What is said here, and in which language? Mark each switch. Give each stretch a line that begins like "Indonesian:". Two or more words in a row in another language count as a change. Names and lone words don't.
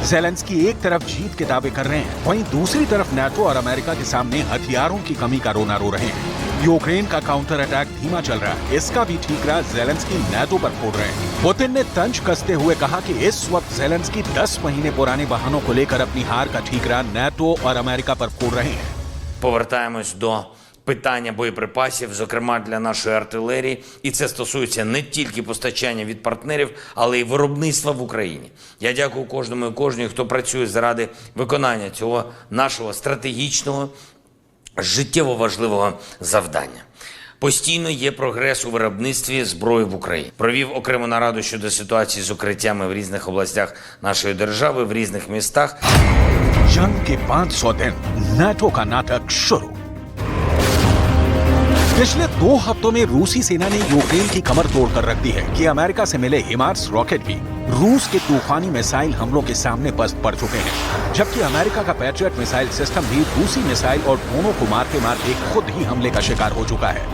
Hindi: ज़ेलेंस्की एक तरफ जीत के दावे कर रहे हैं, वहीं दूसरी तरफ नेटो और अमेरिका के सामने हथियारों की कमी का रोना रो रहे हैं। यूक्रेन का
English: counter attack
Hindi: धीमा चल रहा है, इसका भी ठीकरा ज़ेलेंस्की नेटो पर फोड़ रहे हैं। पुतिन ने तंज कसते हुए कहा कि इस वक्त ज़ेलेंस्की 10 महीने पुराने बहानों को लेकर अपनी हार का ठीकरा नेटो और अमेरिका पर फोड़ रहे हैं।
Ukrainian: Повертаємось до питання боєприпасів, зокрема для нашої артилерії. І це стосується не тільки постачання від партнерів, але й виробництва в Україні. Я дякую кожному і кожній, хто працює заради виконання цього нашого стратегічного, життєво важливого завдання. Постійно є прогрес у виробництві зброї в Україні. Провів окрему нараду щодо ситуації з укриттями в різних областях нашої держави, в різних містах.
Hindi: जंग के 500 दिन नाटो का नाटक शुरू। पिछले 2 हफ्तों में रूसी सेना ने यूक्रेन की कमर तोड़कर रख दी है कि अमेरिका से मिले हिमार्स रॉकेट भी रूस के तूफानी मिसाइल हमलों के सामने पस्त पड़ चुके हैं, जबकि अमेरिका का
English: Patriot missile system
Hindi: भी रूसी मिसाइल और ड्रोनों को मारते मारते खुद ही हमले का शिकार हो चुका है।